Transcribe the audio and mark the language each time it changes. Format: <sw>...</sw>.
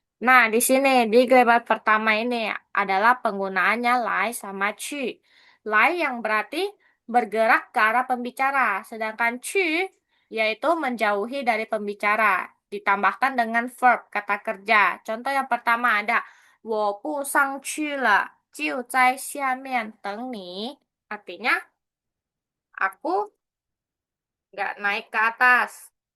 <id>Nah, di sini di grammar pertama ini adalah penggunaannya lai sama cu. Lai yang berarti bergerak ke arah pembicara, sedangkan cu yaitu menjauhi dari pembicara, ditambahkan dengan verb kata kerja. Contoh yang pertama ada</id> <zh>我不上去了，就在下面等你.</zh> <id>Artinya aku nggak naik ke atas.</id>